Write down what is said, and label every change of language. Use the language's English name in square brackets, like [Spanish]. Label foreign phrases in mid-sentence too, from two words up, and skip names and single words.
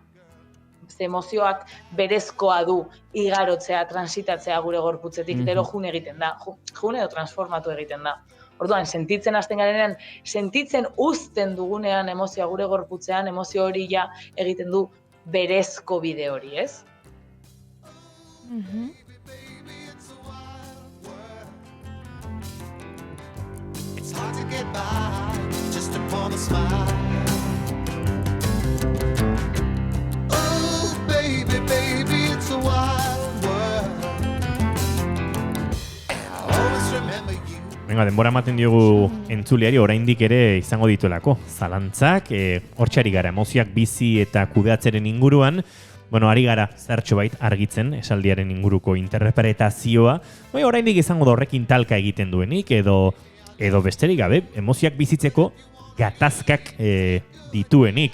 [Basque] Emozioak berezkoa du igarotzea, transitatzea gure gorputzetik, gero jun egiten da, jun edo transformatu egiten da. Orduan, sentitzen hasten garenean, sentitzen uzten dugunean emozioa gure gorputzean, emozio hori ja egiten du berezko bide hori, ez? [English] It's hard to get by just upon a smile. Baby, it's a wild world. And I'll always remember you. [Basque] Venga, denbora ematen diogu entzuleari oraindik ere izango dituelako. Zalantzak, hortxari gara emozioak bizi eta kudeatzeren inguruan, bueno, ari gara zertxo bait argitzen esaldiaren inguruko interpretazioa, oraindik izango da horrekin talka egiten duenik, edo besterik gabe, emozioak bizitzeko gatazkak dituenik.